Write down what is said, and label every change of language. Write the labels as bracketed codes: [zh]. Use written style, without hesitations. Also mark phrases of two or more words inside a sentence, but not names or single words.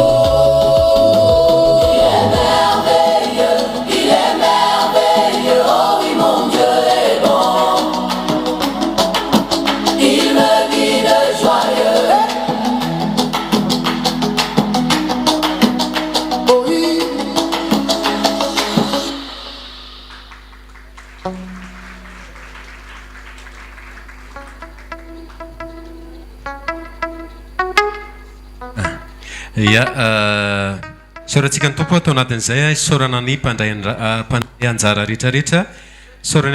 [fr] Il est merveilleux, il est merveilleux. Oh oui, mon Dieu est bon. Il me guide joyeux. Oh oui. [mg] Ia, sorantsika ny tompo atao anatin'izay saorana ny mpandray anjara rehetrarehetra, saorana